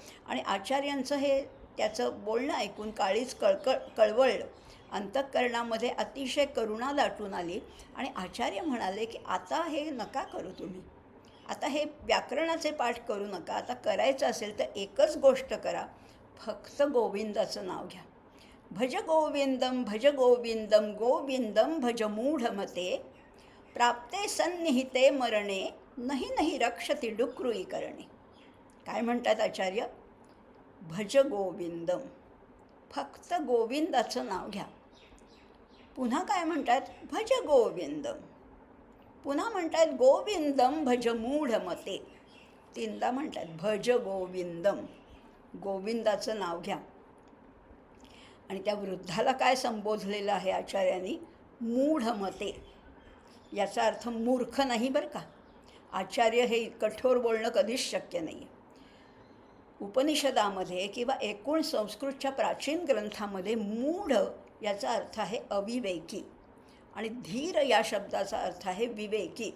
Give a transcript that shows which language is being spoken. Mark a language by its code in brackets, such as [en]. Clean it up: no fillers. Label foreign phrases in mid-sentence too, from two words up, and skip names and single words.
[mr] आणि आचार्यांचं हे त्याचं बोलणं ऐकून काळीच कळवळलं. अंतःकरणामध्ये अतिशय करुणा दाटून आली आणि आचार्य म्हणाले की आता हे नका करू तुम्ही, आता हे व्याकरणाचे पाठ करू नका. आता करायचं असेल तर एकच गोष्ट करा, फक्त गोविंदाचं नाव घ्या. [sa] भज गोविंदम गोविंदम भज मूढमते, प्राप्ते सन्निहिते मरणे, नहीं नहीं रक्षति डुक्रुई करणे. [mr] काय म्हणतात आचार्य? [sa] भज गोविंदम, [mr] फक्त गोविंदाचं नाव घ्या. पुन्हा काय म्हणतात? [sa] भज गोविंदम. [mr] पुन्हा म्हणतात [sa] गोविंदम भज मूढमते. [mr] तीनदा म्हणतात [sa] भज गोविंदम, [mr] गोविंदाचं नाव घ्या. आणि त्या वृद्धाला काय संबोधलेलं आहे आचार्यांनी? मूढमते. याचा अर्थ मूर्ख नाही बरं का. आचार्य हे कठोर बोलणं कधीच शक्य नाही आहे. उपनिषदामध्ये किंवा एकूण संस्कृतच्या प्राचीन ग्रंथामध्ये मूढ याचा अर्थ आहे अविवेकी आणि धीर या शब्दाचा अर्थ आहे विवेकी.